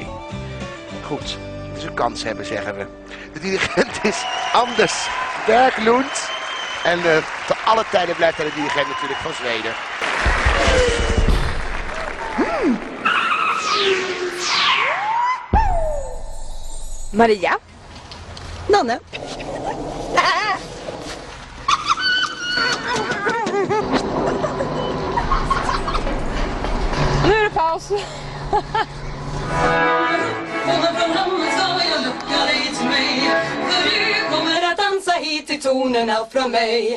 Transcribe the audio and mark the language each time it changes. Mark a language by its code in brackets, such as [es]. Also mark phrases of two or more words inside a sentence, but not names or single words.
[nl] Goed, het is een kans hebben, zeggen we. De dirigent is Anders Berglund. En te alle tijden blijft hij de dirigent natuurlijk van Zweden. Maria? [sv] Nanne? Nu är det paus. Hit till tonerna från mig.